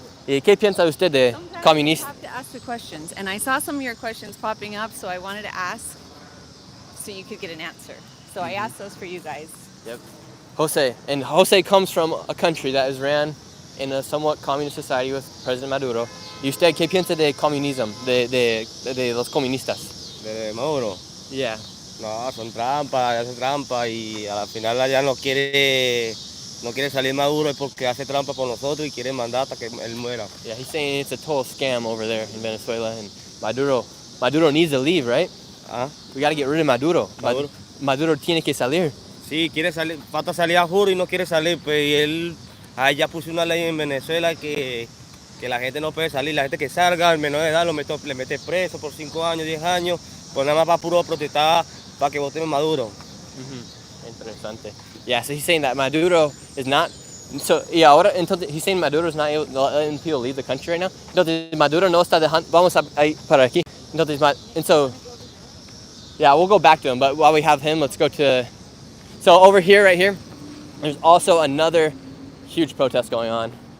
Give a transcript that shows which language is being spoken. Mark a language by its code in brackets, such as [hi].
[es] ¿Y qué piensa usted de [en] Sometimes [es] comunista? [en] you have to ask the questions, and I saw some of your questions popping up, so I wanted to ask so you could get an answer. So I asked those for you guys. Yep. Jose. And Jose comes from a country that is ran in a somewhat communist society with President Maduro. [es] ¿Y usted qué piensa de comunismo, de los comunistas? De Maduro. [en] Yeah. [es] No, son trampas, hace trampa y a la final ya no quiere salir Maduro porque hace trampa por nosotros y quiere mandar hasta que él muera. [en] Yeah, he's saying it's a total scam over there in Venezuela, and Maduro needs to leave, right? ¿Ah? We got to get rid of Maduro. [es] Maduro. Maduro tiene que salir. Sí, quiere salir, falta salir a juro y no quiere salir, pues y él ya puso una ley en Venezuela que la gente no puede salir, la gente que salga, el menor de edad le mete preso por 5 años, 10 años, pues nada más va puro a protestar para que voten Maduro. Interesante. [en] Yeah, so he's saying that Maduro is not. So, [es] y ahora, entonces, [en] he's saying Maduro is not letting people leave the country right now. [es] Entonces, Maduro no está dejando. Vamos a ir para aquí. Entonces, [en] and so, yeah, we'll go back to him, but while we have him, let's go to. So, over here, right here, there's also another huge protest going on.